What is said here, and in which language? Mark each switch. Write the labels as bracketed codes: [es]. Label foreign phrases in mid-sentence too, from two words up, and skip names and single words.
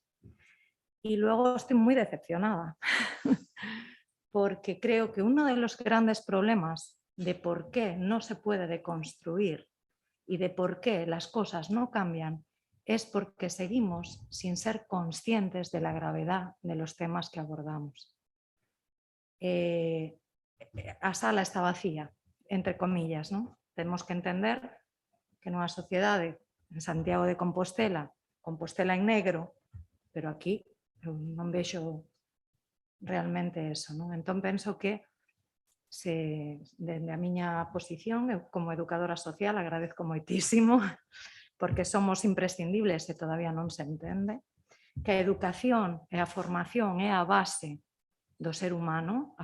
[es] Y luego estoy muy decepcionada porque creo que uno de los grandes problemas de por qué no se puede deconstruir y de por qué las cosas no cambian es porque seguimos sin ser conscientes de la gravedad de los temas que abordamos. [gl] A sala [es] está vacía, entre comillas, ¿no? Tenemos que entender [gl] que nunha sociedade en Santiago de Compostela, Compostela en negro, pero aquí eu non vexo realmente eso, non? Entón penso que dende a miña posición, eu como educadora social agradezco moitísimo porque somos imprescindibles e todavía non se entende que a educación e a formación é a base do ser humano.